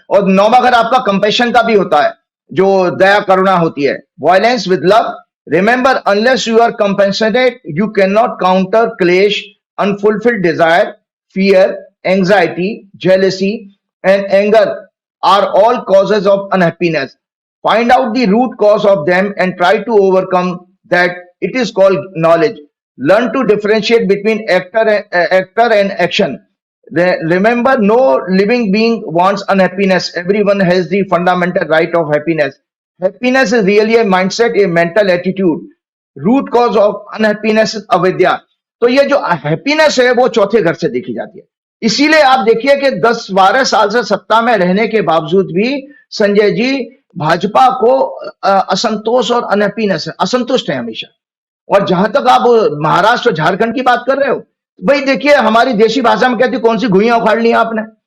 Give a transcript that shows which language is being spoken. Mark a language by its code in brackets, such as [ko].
[hi] और 9वां घर आपका कंपैशन का भी होता है, जो दया करुणा होती है, [en] Violence with love. Remember, unless you are compensated you can not counter क्लेश, unfulfilled desire, fear, anxiety, jealousy, and anger are all causes of unhappiness. Find out the root cause of them and try to overcome that. It is called knowledge. Learn to differentiate between actor and action. Remember, no living being wants unhappiness. Everyone has the fundamental right of happiness. Happiness is really a mindset, a mental attitude. Root cause of unhappiness is avidya. [hi] तो ये जो happiness है वो चौथे घर से देखी जाती है। इसीलिए आप देखिए कि 10-12 साल से सत्ता में रहने के बावजूद भी संजय जी भाजपा को असंतोष और अनहैप्पीनेस है, असंतुष्ट है हमेशा। और जहां तक आप महाराष्ट्र झारखंड की बात कर रहे हो, भाई देखिए, हमारी देशी भाषा में कहती कौन सी घुइयां उखाड़ ली आपने?